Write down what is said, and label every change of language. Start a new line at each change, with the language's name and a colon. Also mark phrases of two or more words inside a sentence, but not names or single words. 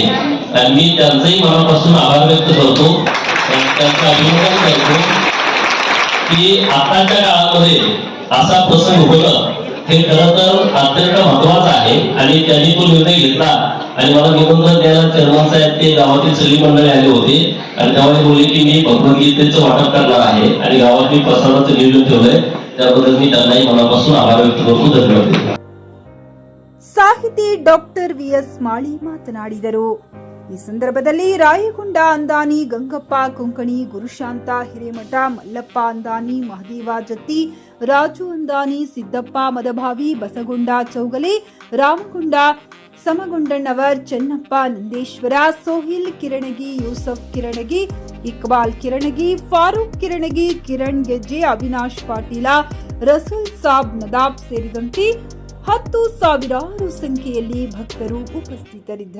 Marathi: आणि मी त्यांचंही मनापासून आभार व्यक्त करतो, त्यांचं अभिनंदन करतो की आताच्या काळामध्ये असा प्रसंग होणं हे खरं तर अत्यंत महत्वाचं आहे. आणि त्यांनी तो निर्णय घेतला आणि मला निमंत्रण द्यायला चेअरमन साहेब ते गावातील सगळी मंडळी आले होते आणि त्यामुळे बोलले की मी भगवद्गीतेचं वाटप करणार आहे आणि गावात मी प्रसादाचं नियोजन ठेवलंय, त्याबद्दल मी त्यांनाही मनापासून आभार व्यक्त करतो. धन्यवाद.
Kannada: ಸಾಹಿತಿ ಡಾಕ್ಟರ್ ವಿಎಸ್ ಮಾಳಿ ಮಾತನಾಡಿದರು. ಈ ಸಂದರ್ಭದಲ್ಲಿ ರಾಯಗೊಂಡ ಅಂದಾನಿ, ಗಂಗಪ್ಪ ಕೊಂಕಣಿ, ಗುರುಶಾಂತ ಹಿರೇಮಠ, ಮಲ್ಲಪ್ಪ ಅಂದಾನಿ, ಮಹದೇವ ಜತ್ತಿ, ರಾಜು ಅಂದಾನಿ, ಸಿದ್ದಪ್ಪ ಮದಭಾವಿ, ಬಸಗೊಂಡ ಚೌಗಲೆ, ರಾಮಗೊಂಡ ಸಮಗೊಂಡಣ್ಣವರ್, ಚೆನ್ನಪ್ಪ ನಂದೇಶ್ವರ, ಸೋಹಿಲ್ ಕಿರಣಗಿ, ಯೂಸಫ್ ಕಿರಣಗಿ, ಇಕ್ಬಾಲ್ ಕಿರಣಗಿ, ಫಾರೂಕ್ ಕಿರಣಗಿ, ಕಿರಣ್ ಗೆಜ್ಜೆ, ಅವಿನಾಶ್ ಪಾಟೀಲ, ರಸೂಲ್ ಸಾಬ್ ನದಾಬ್ ಸೇರಿದಂತೆ 10,000 ಸಂಖ್ಯೆಯಲ್ಲಿ ಭಕ್ತರು ಉಪಸ್ಥಿತರಿದ್ದರು.